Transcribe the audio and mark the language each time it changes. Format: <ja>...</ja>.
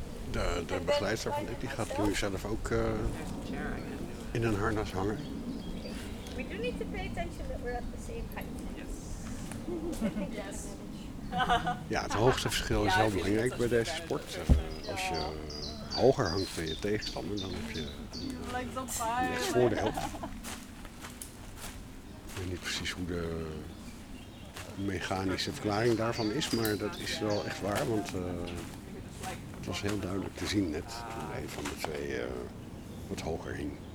<nl>De begeleider van dit, die gaat nu zelf ook in een harnas hangen.</nl> <en>We do need to pay attention that we're at the same height. Yes.</en> <nl>Ja, het hoogste verschil is wel belangrijk bij deze sport. Als je hoger hangt dan je tegenstander, dan heb je het voordeel. Ik weet niet precies hoe de mechanische verklaring daarvan is, maar dat is wel echt waar, want het was heel duidelijk te zien net toen een van de twee wat hoger hing.</nl>